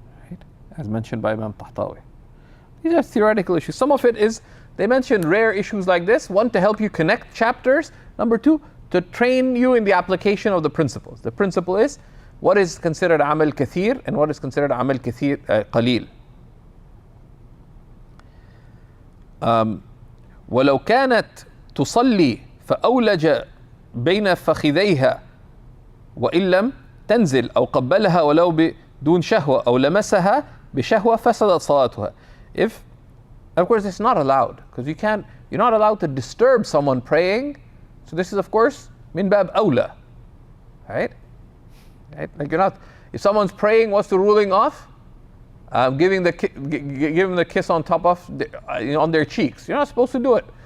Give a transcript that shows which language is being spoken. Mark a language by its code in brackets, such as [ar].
[en] Right, as mentioned by Imam Tahtawi. These are theoretical issues. Some of it is, they mention rare issues like this. One, to help you connect chapters. Number two, to train you in the application of the principles. The principle is what is considered amal kathir and what is considered amal kathir qalil. [ar] ولو كانت تصلي فأولج بين فخذيها وإن لم تنزل أو قبلها ولو بدون شهوة أو لمسها بشهوة فسدت صلاتها. [en] If, of course, it's not allowed, because you're not allowed to disturb someone praying. So this is, of course, min bab awla, right? Like if someone's praying, what's the ruling of? Giving the kiss on top of on their cheeks. You're not supposed to do it.